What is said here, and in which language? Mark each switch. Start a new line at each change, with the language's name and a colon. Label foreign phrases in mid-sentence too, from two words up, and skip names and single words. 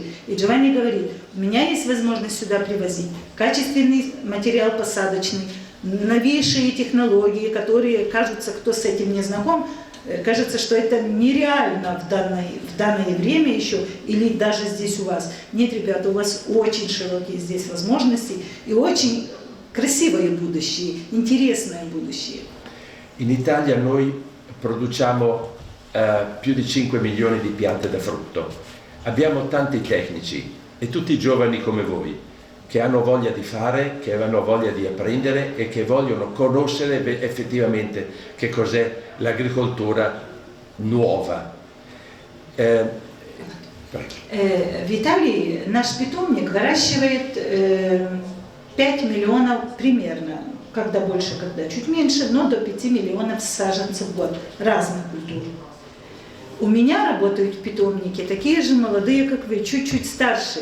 Russian: И Джованни говорит, у меня есть возможность сюда привозить качественный материал посадочный, новейшие технологии, которые кажутся, кто с этим не знаком, кажется, что это нереально в данное время еще, или даже здесь у вас. Нет, ribята, у вас очень широкие здесь возможности и очень красивое будущее, интересное будущее.
Italian: In Italia noi produciamo più di 5 milioni di piante da frutto. Abbiamo tanti tecnici e tutti giovani come voi, che hanno voglia di fare, che hanno voglia di apprendere e che vogliono conoscere effettivamente che cos'è l'agricoltura nuova.
Russian: В Италии наш питомник выращивает 5 миллионов примерно, когда больше, когда чуть меньше, но до 5 миллионов саженцев в год разных культур. У меня работают в питомнике такие же молодые, как вы, чуть-чуть старше.